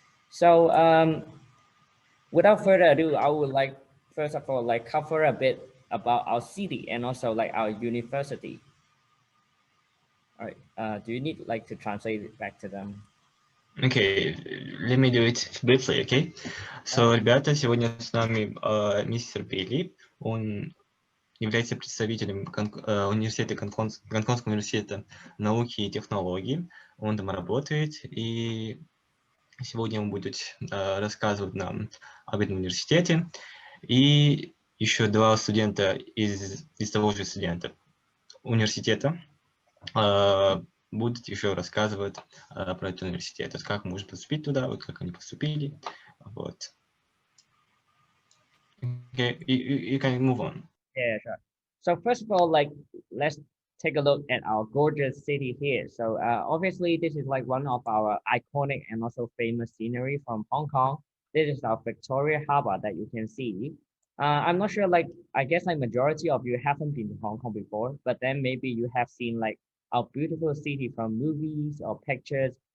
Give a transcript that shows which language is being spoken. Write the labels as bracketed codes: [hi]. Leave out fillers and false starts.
[en] So without further ado, I would like first of all like cover a bit about our city and also like our university. All right. Do you need like to translate it back to them? Okay, let me do it briefly, okay? [ru] So, ребята, сегодня с нами мистер Билли. Он является представителем университета Гонконгского университета науки и технологий. Он там работает, и сегодня он будет рассказывать нам об этом университете. И еще два студента из того же студента университета будут еще рассказывать про этот университет, вот как можно поступить туда, вот как они поступили, вот. [en] Okay, you can move on. Yeah, sure. So first of all, like let's take a look at our gorgeous city here. So obviously this is like one of our iconic and also famous scenery from Hong Kong. This is our Victoria Harbour that you can see. I'm not sure, like I guess like majority of you haven't been to Hong Kong before, but then maybe you have seen like our beautiful city from movies or pictures.